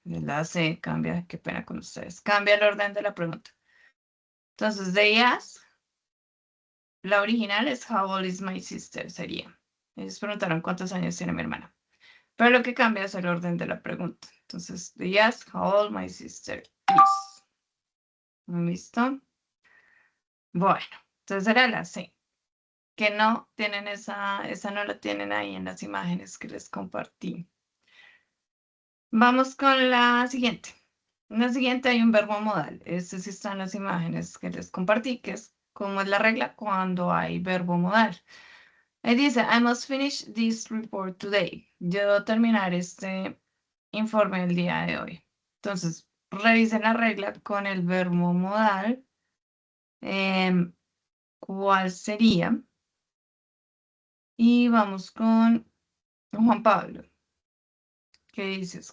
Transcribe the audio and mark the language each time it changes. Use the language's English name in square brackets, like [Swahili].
[Spanish] Es la C, cambia, qué pena con ustedes. Cambia el orden de la pregunta. [English] Entonces, they ask, [Spanish] la original es [English] how old is my sister, sería. [Spanish] Ellos preguntaron cuántos años tiene mi hermana. Pero lo que cambia es el orden de la pregunta. [English] Entonces, they ask how old my sister is. [Spanish] ¿Listo? Bueno, entonces era la C. Que no tienen esa no la tienen ahí en las imágenes que les compartí. Vamos con la siguiente. En la siguiente hay un verbo modal. Este sí está en las imágenes que les compartí, que es como es la regla cuando hay verbo modal. Ahí dice, [English] I must finish this report today. [Spanish] Yo debo terminar este informe el día de hoy. Entonces, revisen la regla con el verbo modal. ¿Cuál sería? Y vamos con Juan Pablo. ¿Qué dices?